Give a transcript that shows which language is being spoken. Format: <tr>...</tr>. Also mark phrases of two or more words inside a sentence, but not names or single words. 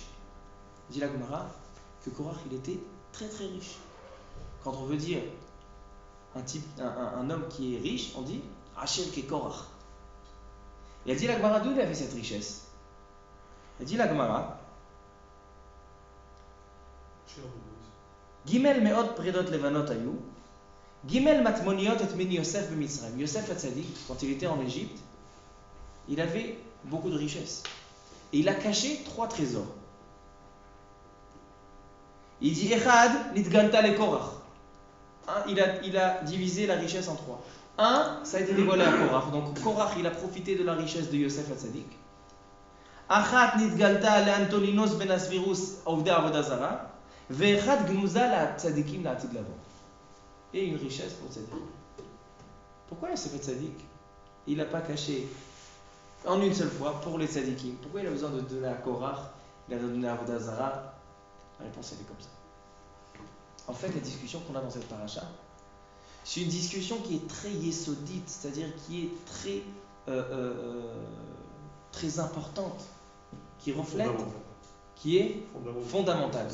<fr>Dit la Gemara que Korach il était très très riche. Quand on veut dire un homme qui est riche, on dit Hachem qui est Korach. Et elle dit la Gemara d'où il avait cette richesse? Elle dit la Gemara</fr> <he>ג' מאות פרדות לבנות היו. ג' מטמוניות הטמין יוסף במצרים.</he> <fr>Yosef Hatzadik, quand il était en Égypte, il avait beaucoup de richesses. Et il a caché 3 trésors. Il dit</fr> <he>אחד נתגלה לקרח.</he> <fr>Il a divisé la richesse en 3. Un, ça a été dévoilé à Korach. Donc Korach, il a profité de la richesse de Yosef Hatzadik.</fr> <he>אחת נתגלתה לאנטונינוס בן אסוירוס עובדי עבודה זרה. ואחד גנוזה לצדיקים לעתיד לבוא.</he> <fr>Et une richesse pour Tzadik. Pourquoi Yosef Hatzadik, il n'a pas caché en une seule fois pour les tzadikim? Pourquoi il a besoin de donner à Korach, il a donné à</fr> <he>עבודה זרה?</he> <fr>La réponse elle est comme ça. En fait, la discussion qu'on a dans cette paracha, c'est une discussion qui est très yesodite, c'est-à-dire qui est très importante, qui reflète, qui est fondamentale.</fr>